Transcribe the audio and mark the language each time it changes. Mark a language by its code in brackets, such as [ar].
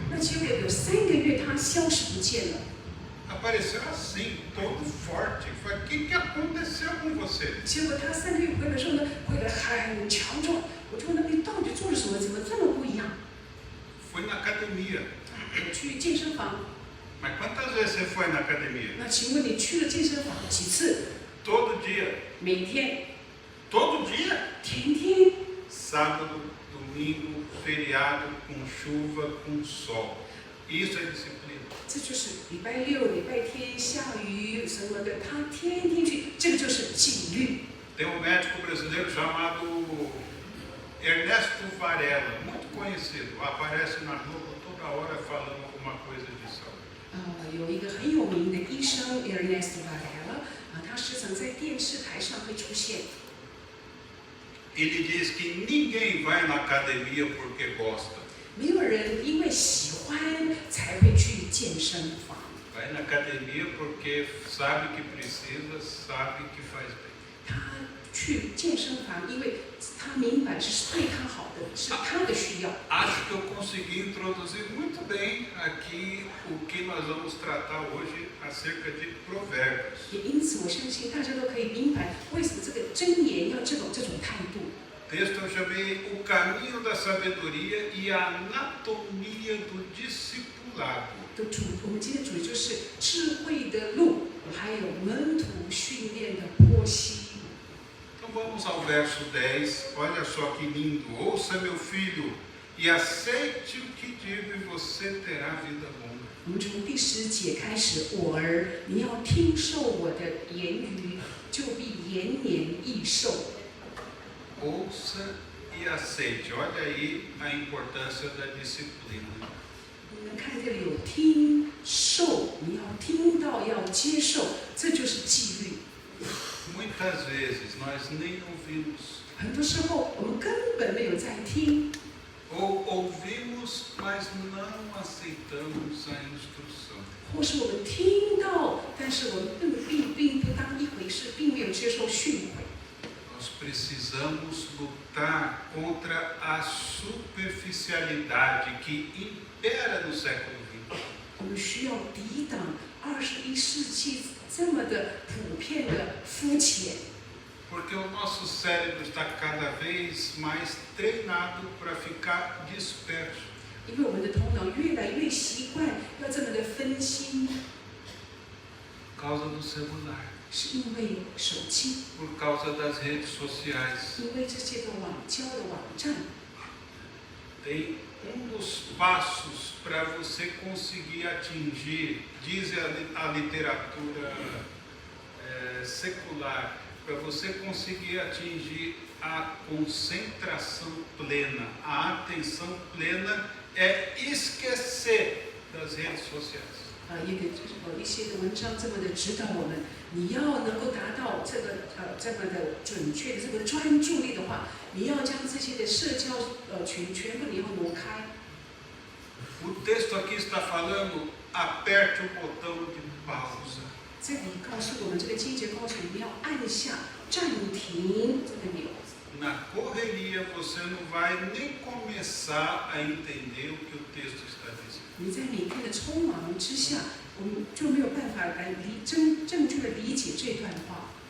[zh] 那结果有3个月，他消失不见了。 [pt] Apareceu assim, todo forte. Falei, o que aconteceu com você? [zh] 结果他3个月回来的时候呢，回来很强壮。我就问他，你到底做了什么？怎么这么不一样？ [pt] Foi na academia. [zh] 我去健身房。 [pt] Mas quantas vezes você foi na academia? [zh] 那请问你去了健身房几次？ [pt] Todo dia. [zh] 每天。 [pt] Todo dia? [zh] 天天。 [pt] Sábado, domingo, feriado, com chuva, com sol. Isso é disciplina. [zh] 这就是礼拜6、礼拜天下雨什么的，他天天去，这个就是纪律。 [pt] Tem um médico brasileiro chamado Ernesto Varela, muito conhecido. Aparece na Globo toda hora falando alguma coisa de saúde. [zh] 有一个很有名的医生 Ernesto Varela，他时常在电视台上会出现。 [pt] Ele diz que ninguém vai na academia porque gosta. [zh] 没有人因为喜欢才会去健身房。 [pt] Vai na academia porque sabe que precisa, sabe que faz bem. [zh] 他去健身房，因为他明白这是对他好的，是他的需要。 [pt] Acho que eu consegui introduzir muito bem aqui o que nós vamos tratar hoje acerca de provérbios. [zh] 也因此，我相信大家都可以明白为什么这个箴言要这种态度。 [pt] Texto eu chamei o caminho da sabedoria e a anatomia do discipulado. [zh] 我们今天的主题就是智慧的路，还有门徒训练的剖析。 [pt] Então vamos ao verso 10. Olha só que lindo. Ouça, meu filho, e aceite o que digo, e você terá vida longa. [zh] 我们从第10节开始，我儿，你要听受我的言语，就必延年益寿。 [pt] Ouça e aceite. Olha aí a importância da disciplina. [zh] 你们看这里有听受，你要听到，要接受，这就是纪律。 [pt] Muitas vezes nós nem ouvimos. [zh] 很多时候我们根本没有在听， [pt] Ou ouvimos, mas não aceitamos a instrução. [zh] 或是我们听到，但是我们并不当一回事，并没有接受训诲。 [pt] Nós precisamos lutar contra a superficialidade que impera no século XX. [zh] 我们需要抵挡21世纪这么的普遍的肤浅， [pt] Porque o nosso cérebro está cada vez mais treinado para ficar disperso. [zh] 因为我们的头脑越来越习惯要这么的分心， [pt] Por causa do celular, [zh] 是因为手机， [pt] por causa das redes sociais. [zh] 因为这些个网交的网站。 [pt] Tem dos passos para você conseguir atingir, diz a literatura secular, para você conseguir atingir a concentração plena, a atenção plena é esquecer das redes sociais. [zh] 一些的文章这么的指导我们，你要能够达到这么的准确的这个专注力的话，你要将这些的社交全部你要挪开。 [pt] O texto aqui está falando, aperte o botão de pausa. [zh] 这里告诉我们，这个经节告诉我们要按下暂停这个钮。 [pt] Na correria você não vai nem começar a entender o que o texto está dizendo. [zh] 你在每天的匆忙之下，我们就没有办法来正确的理解这段话。